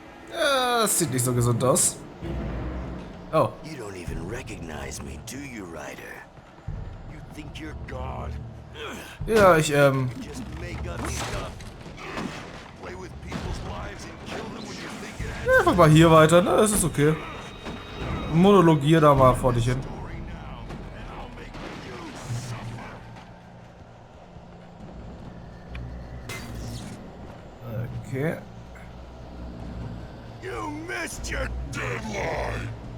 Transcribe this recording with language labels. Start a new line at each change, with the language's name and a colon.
German: Ja, das sieht nicht so gesund aus. Oh.
English: You don't even recognize me, do you, Ryder? You think you're God?
German: Ja, ich,
English: Just make up stuff. Play with people's lives and kill them when you think it has
German: einfach mal hier weiter, ne? Das ist okay. Monologier da mal vor dich hin.
English: story now, and I'll make you suffer. Okay. You missed your deadline.